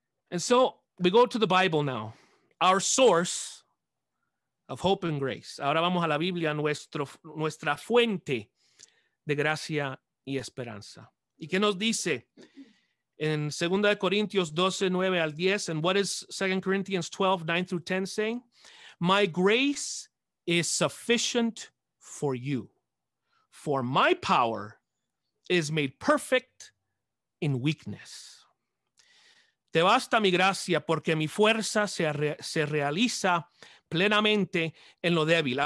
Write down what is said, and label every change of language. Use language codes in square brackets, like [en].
[en] And so we go to the Bible now, our source of hope and grace. [es] Ahora vamos a la Biblia, nuestra fuente de gracia y esperanza. ¿Y qué nos dice en 2 Corintios 12, 9 al 10? [en] And what is 2 Corinthians 12, 9 through 10 saying? My grace is sufficient for you, for my power is made perfect in weakness. [es] Te basta mi gracia porque mi fuerza se realiza plenamente en lo débil.